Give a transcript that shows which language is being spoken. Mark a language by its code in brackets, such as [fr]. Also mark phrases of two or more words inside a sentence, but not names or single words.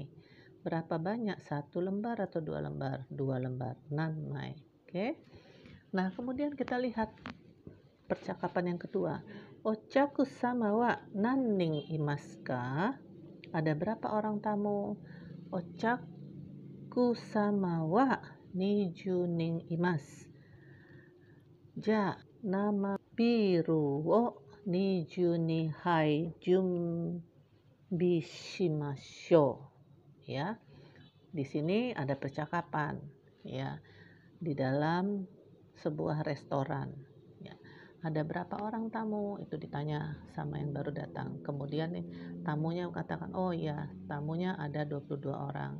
[id] Berapa banyak? 1 lembar atau 2 lembar? 2 lembar. Nanmai. Oke. Nah, kemudian kita lihat percakapan yang kedua. [ja] お客様は何人いますか? [id] Ada berapa orang tamu? [ja] お客様は20人います。じゃあ、生ビールを20杯準備しましょう. [id] Ya, di sini ada percakapan, ya, di dalam sebuah restoran. Ya, ada berapa orang tamu? Itu ditanya sama yang baru datang. Kemudian nih, tamunya katakan, oh ya, tamunya ada 22 orang.